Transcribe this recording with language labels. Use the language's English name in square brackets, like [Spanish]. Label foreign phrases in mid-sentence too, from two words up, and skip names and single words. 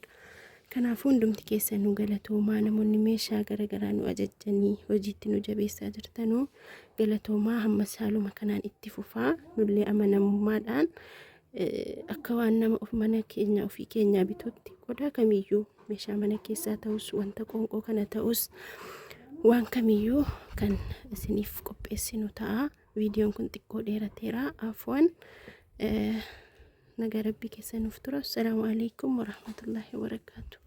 [Oromo] Kanaafuu hundumti keessanuu galatoomaa namoonni meeshaa garagaraa nu ajajjanii hojiitti nu jabeessaa jirtanuu galatoomaa hamma saaluma kanaan itti fufaa nullee amanamummaadhaan akka waan nama of mana keenya ofii keenyaa bituutti qodaa kamiyyuu meeshaa mana keessaa ta'us wanta qoonqoo kana ta'us waan kamiyyuu kan isiniif qopheessinu ta'a. Viidiyoon kun xiqqoo dheerateera afwan. نجرب بك سنفترة. [Arabic] السلام عليكم ورحمة الله وبركاته.